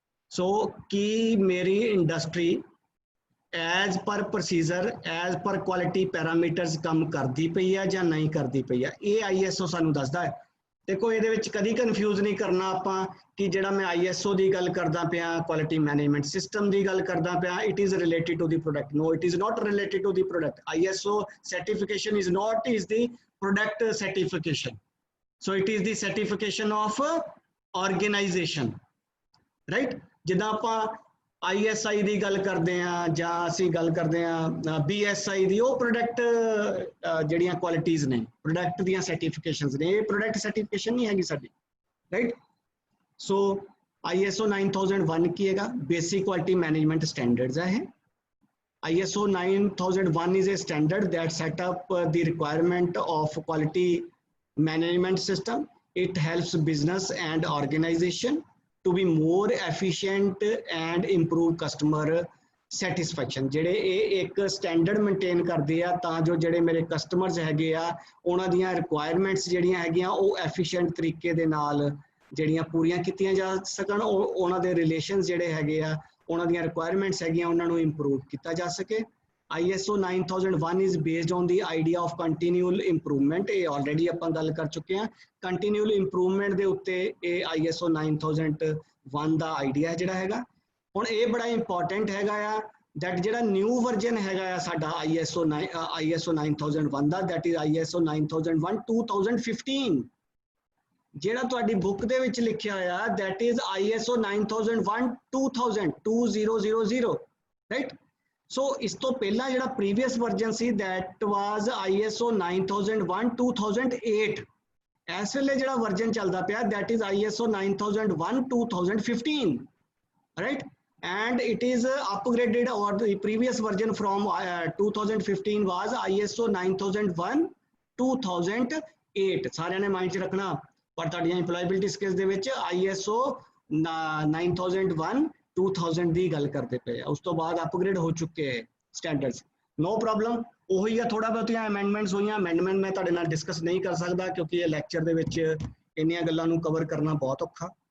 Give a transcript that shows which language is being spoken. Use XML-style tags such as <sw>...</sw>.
<pa>ਸੋ ਕੀ ਮੇਰੀ industry as per procedure, as per quality parameters ਕੰਮ ਕਰਦੀ ਪਈ ਹੈ ਜਾਂ ਨਹੀਂ ਕਰਦੀ ਪਈ ਹੈ, ਇਹ ISO ਸਾਨੂੰ ਦੱਸਦਾ ਹੈ। ਦੇਖੋ ਇਹਦੇ ਵਿੱਚ ਕਦੀ ਕਨਫਿਊਜ਼ ਨਹੀਂ ਕਰਨਾ ਆਪਾਂ ਕਿ ਜਿਹੜਾ ਮੈਂ ISO ਦੀ ਗੱਲ ਕਰਦਾ ਪਿਆ, ਕੁਆਲਿਟੀ ਮੈਨੇਜਮੈਂਟ ਸਿਸਟਮ ਦੀ ਗੱਲ ਕਰਦਾ ਪਿਆ,</pa> <en>It is related to the product. No, it is not related to the product. ISO certification is not is the product certification, so it is the certification of organization, right।</en> <pa>ਜਿੱਦਾਂ ਆਪਾਂ ISI ਦੀ ਗੱਲ ਕਰਦੇ ਆ ਜਾਂ ਅਸੀਂ ਗੱਲ ਕਰਦੇ ਆ BSI ਦੀ, ਉਹ ਪ੍ਰੋਡਕਟ ਜਿਹੜੀਆਂ ਕੁਆਲਿਟੀਜ਼ ਨੇ, ਪ੍ਰੋਡਕਟ ਦੀਆਂ ਸਰਟੀਫਿਕੇਸ਼ਨਸ ਨੇ। ਇਹ ਪ੍ਰੋਡਕਟ ਸਰਟੀਫਿਕੇਸ਼ਨ ਨਹੀਂ ਹੈਗੀ ਸਾਡੀ, ਰਾਈਟ। ਸੋ ISO 9001 ਕੀ ਹੈਗਾ? ਬੇਸਿਕ ਕੁਆਲਿਟੀ ਮੈਨੇਜਮੈਂਟ ਸਟੈਂਡਰਡਸ ਹੈ ਇਹ।</pa> <en>ISO 9001 is a standard that set up the requirement of quality management system. It helps business and organization to be more efficient and improve customer</en> <pa>satisfaction, ਜਿਹੜੇ ਇਹ ਇੱਕ standard maintain ਕਰਦੇ ਆ ਤਾਂ ਜੋ ਜਿਹੜੇ ਮੇਰੇ ਕਸਟਮਰਸ ਹੈਗੇ ਆ ਉਹਨਾਂ ਦੀਆਂ ਰਿਕੁਆਇਰਮੈਂਟਸ ਜਿਹੜੀਆਂ ਹੈਗੀਆਂ ਉਹ ਐਫੀਸ਼ੀਐਂਟ ਤਰੀਕੇ ਦੇ ਨਾਲ ਜਿਹੜੀਆਂ ਪੂਰੀਆਂ ਕੀਤੀਆਂ ਜਾ ਸਕਣ, ਉਹਨਾਂ ਦੇ ਰਿਲੇਸ਼ਨਸ ਜਿਹੜੇ ਹੈਗੇ ਆ ਉਹਨਾਂ ਦੀਆਂ ਰਿਕੁਆਇਰਮੈਂਟਸ ਹੈਗੀਆਂ ਉਹਨਾਂ ਨੂੰ ਇੰਪਰੂਵ ਕੀਤਾ ਜਾ ਸਕੇ।</pa> <en>ISO 9001 is based on the idea of continual improvement।</en> <pa>ਇਹ ਆਲਰੇਡੀ ਆਪਾਂ ਗੱਲ ਕਰ ਚੁੱਕੇ ਹਾਂ। ਕੰਟੀਨਿਊਅਲ ਇੰਪਰੂਵਮੈਂਟ ਦੇ ਉੱਤੇ ਇਹ ISO 9001 ਦਾ ਆਈਡੀਆ ਜਿਹੜਾ ਹੈਗਾ। ਹੁਣ ਇਹ ਬੜਾ ਇੰਪੋਰਟੈਂਟ ਹੈਗਾ ਆ that ਜਿਹੜਾ ਨਿਊ ਵਰਜ਼ਨ ਹੈਗਾ ਆ ਸਾਡਾ ISO 9001 ਦਾ,</pa> <en>that is ISO 9001 2015।</en> <pa>ਜਿਹੜਾ ਤੁਹਾਡੀ ਬੁੱਕ ਦੇ ਵਿੱਚ ਲਿਖਿਆ ਹੋਇਆ</pa> <en>that is ISO 9001 2000</en> <pa>ਰਾਈਟ। ਸੋ ਇਸ ਤੋਂ ਪਹਿਲਾਂ ਜਿਹੜਾ previous version ਸੀ</pa> <en>that was ISO 9001 2008।</en> <pa>ਇਸ ਵੇਲੇ ਜਿਹੜਾ ਵਰਜ਼ਨ ਚੱਲਦਾ ਪਿਆ</pa> <en>that is ISO 9001 2015 right, and it is upgraded, or the previous version from 2015 was ISO 9001 2008।</en> <pa>ਸਾਰਿਆਂ ਨੇ ਮਾਈਂਡ 'ਚ ਰੱਖਣਾ। ਪਰ ਤੁਹਾਡੀਆਂ ਇੰਪਲੋਏਬਿਲਿਟੀ ਸਕਿੱਲਸ ਦੇ ਵਿੱਚ ISO 9001 2000 ਦੀ ਗੱਲ ਕਰਦੇ ਪਏ ਆ, ਉਸ ਤੋਂ ਬਾਅਦ ਅਪਗ੍ਰੇਡ ਹੋ ਚੁੱਕੇ ਹੈ ਸਟੈਂਡਰਡਸ।</pa> <en>no problem,</en> <pa>ਉਹੀ ਆ, ਥੋੜਾ ਬਹੁਤੀਆਂ ਅਮੈਂਡਮੈਂਟਸ ਹੋਈਆਂ। ਅਮੈਂਡਮੈਂਟ ਮੈਂ ਤੁਹਾਡੇ ਨਾਲ ਡਿਸਕਸ ਨਹੀਂ ਕਰ ਸਕਦਾ ਕਿਉਂਕਿ ਇਹ ਲੈਕਚਰ ਦੇ ਵਿੱਚ ਇੰਨੀਆਂ ਗੱਲਾਂ ਨੂੰ ਕਵਰ ਕਰਨਾ ਬਹੁਤ ਔਖਾ।</pa>